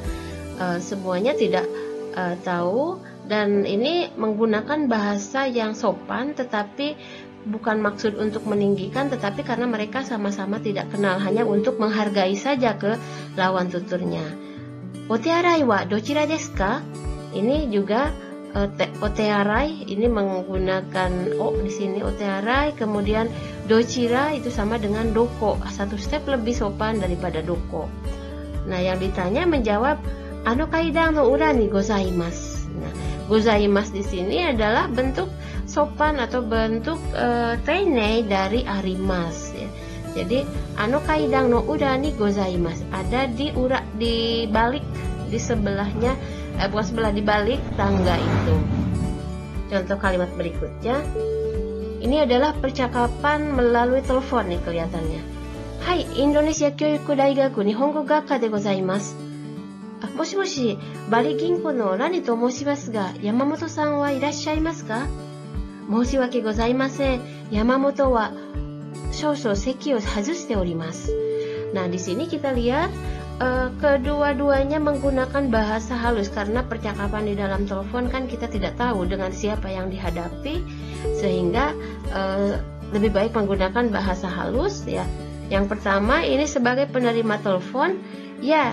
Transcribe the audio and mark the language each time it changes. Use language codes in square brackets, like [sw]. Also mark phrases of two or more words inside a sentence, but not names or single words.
[id] Semuanya tidak tahu, dan ini menggunakan bahasa yang sopan tetapi bukan maksud untuk meninggikan, tetapi karena mereka sama-sama tidak kenal, hanya untuk menghargai saja ke lawan tuturnya. [ja] お手洗いはどちらですか? [id] Ini juga otearai ini menggunakan di sini otearai, kemudian dochira itu sama dengan doko, 1 step lebih sopan daripada doko. Nah, yang ditanya menjawab [ja] あの階段の裏にございます. [id] Nah, gozaimasu di sini adalah bentuk sopan atau bentuk teinei dari arimasu ya. [ja] Jadi あの階段の裏にございます, [id] ada di balik, di sebelahnya, bukan sebelah, di balik tangga itu. Contoh kalimat berikutnya, ini adalah percakapan melalui telepon nih kelihatannya. [ja] はい、インドネシア教育大学日本語学科でございます. もしもし, バリ銀行のラニと申しますが、山本さんはいらっしゃいますか? 申し訳ございません、山本は少々席を外しております. [id] Nah, di sini kita lihat kedua-duanya menggunakan bahasa halus karena percakapan di dalam telepon kan kita tidak tahu dengan siapa yang dihadapi, sehingga lebih baik menggunakan bahasa halus ya. Yang pertama ini sebagai penerima telepon ya.